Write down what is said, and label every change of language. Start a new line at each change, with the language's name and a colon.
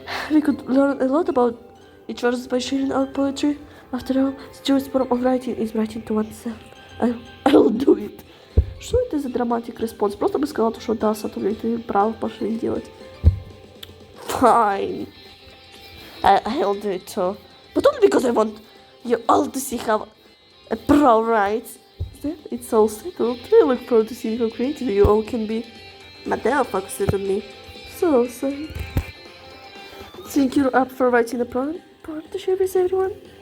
English: We could learn a lot about each other by sharing our poetry. After all, the truest form of writing is writing to oneself. I'll do it.
Russian: Что это за драматик респонс? Просто бы сказала, что да, Сатори, ты прав, пошли делать.
English: Fine. I'll do it too. But only because I want you all to see how a pro writes. Then it's all settled. I look forward to seeing how creative you all can be. Mateo focused on me. So sorry. Think you're up for writing a poem to share with everyone?